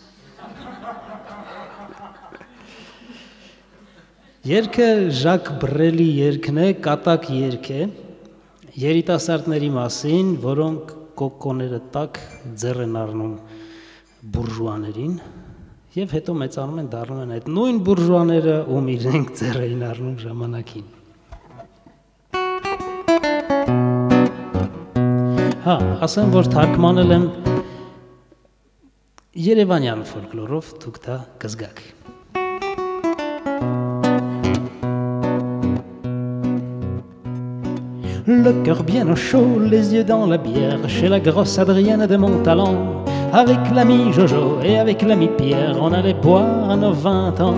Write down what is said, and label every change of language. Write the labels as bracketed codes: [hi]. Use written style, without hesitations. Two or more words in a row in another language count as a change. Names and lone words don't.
[hy] Երգը Ժակ Բրելի երգն է, կատակ երգ է, երիտասարդների մասին, որոնք կոկոները տակ ձեռ են առնում բուրժուաներին եւ հետո մեծանում են, դառնում են այդ նույն բուրժուաները, ում իրենք ձեռ էին առնում ժամանակին։ Հա, ասեմ, որ թարգմանել եմ երևանյան ֆոլկլորով, դուք դա կզգաք։ [fr] Le cœur bien au chaud, les yeux dans la bière, chez la grosse Adrienne de Montalon. Avec l'ami Jojo et avec l'ami Pierre, on allait boire à nos 20 ans.